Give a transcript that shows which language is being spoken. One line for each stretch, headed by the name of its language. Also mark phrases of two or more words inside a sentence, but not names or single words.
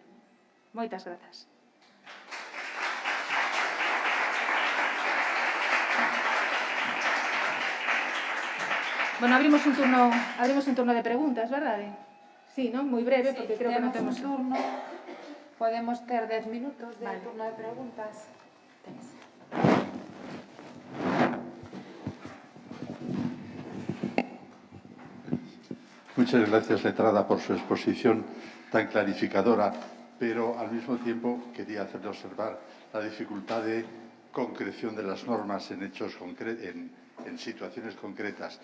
Galician: Moitas grazas. Bueno, abrimos un turno de preguntas, verdade? Sí, non? Moi breve, porque creo que non temos... un turno, podemos ter 10 minutos de turno de preguntas.
Spanish: Muchas gracias, letrada, por su exposición tan clarificadora, pero al mismo tiempo quería hacerle observar la dificultad de concreción de las normas en hechos en situaciones concretas.